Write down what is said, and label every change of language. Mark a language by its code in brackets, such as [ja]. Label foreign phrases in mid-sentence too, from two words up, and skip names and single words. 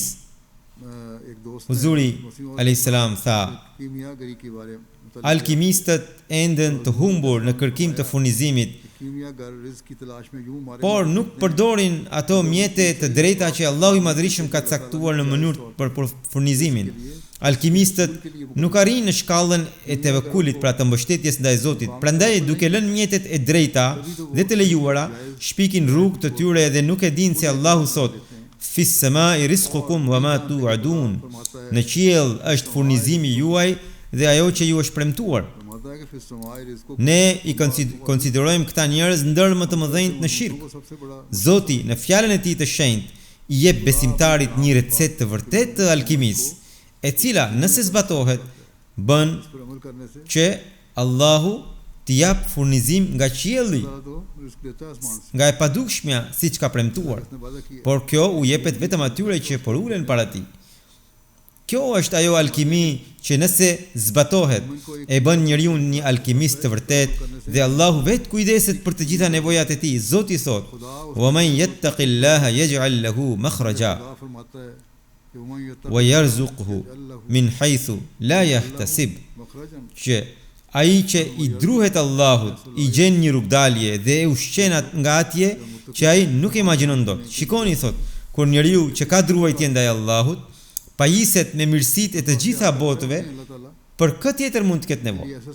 [sq] Huzuri [ar] عليه السلام [sq] tha: alkimistët enden të humbur në kërkim të furnizimit, por nuk përdorin ato mjete të drejta që Allahu i Madhërisht ka caktuar në mënyrë për furnizimin. Alkimistët nuk arrin në shkallën e tevekulit, pra të mbështetjes ndaj Zotit. Prandaj duke lënë mjetet e drejta dhe të lejuara, shpikin rrugë të tyre dhe nuk e dinë se Allahu thot: [ar] في السماء رزقكم وما توعدون. [sq] Në qiell është furnizimi juaj dhe ajo që ju është premtuar. Ne i konsiderojmë këta njerëz ndër më të mëdhenjt në shirk. Zoti në fjalën e tij të shenjtë i jep besimtarit një recetë të vërtetë të alkimisë, e cila nëse zbatohet bën që Allahu t'i jap furnizim nga qielli, nga e padukshmja siç ka premtuar. Por kjo u jepet vetëm atyre që porulen para tij. Kjo është ajo alkimi që nëse zbatohet e bën njeriu një alkimist të vërtet dhe Allahu vetë kujdeset për të gjitha nevojat e tij. Zoti thot: [ar] "ومن يتق الله يجعل له مخرجا ويرزقه من حيث لا يحتسب." [sq] Që ai që i druhet Allahut i gjen një rrugdalje dhe e ushqen nga atje që ai nuk imagjinon dot. Shikoni, thot, kur njeriu që ka druajtje ndaj Allahut pajiset me mirësitë e të gjitha botëve, për kë tjetër mund të ketë nevojë?